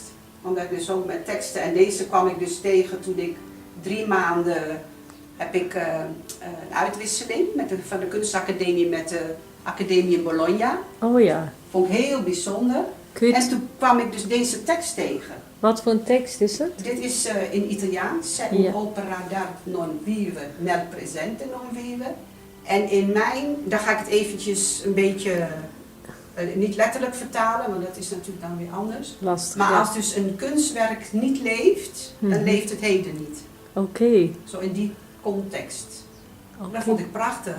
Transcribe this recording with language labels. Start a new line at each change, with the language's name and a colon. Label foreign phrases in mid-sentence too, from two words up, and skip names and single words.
Dutch: Omdat ik dus ook met teksten, en deze kwam ik dus tegen toen ik 3 maanden heb ik een uitwisseling van de kunstacademie met de academie in Bologna. Oh ja. Vond ik heel bijzonder. En toen kwam ik dus deze tekst tegen. Wat voor een tekst is het? Dit is in Italiaans.
Italian: C'è un'opera d'arte non vive nel presente non vive.
Dutch: En in mijn, daar ga ik het eventjes een beetje, niet letterlijk vertalen, want dat is natuurlijk dan weer anders. Lastig, maar als dus een kunstwerk niet leeft, dan leeft het heden niet. Oké. Zo in die context. Dat vond ik prachtig.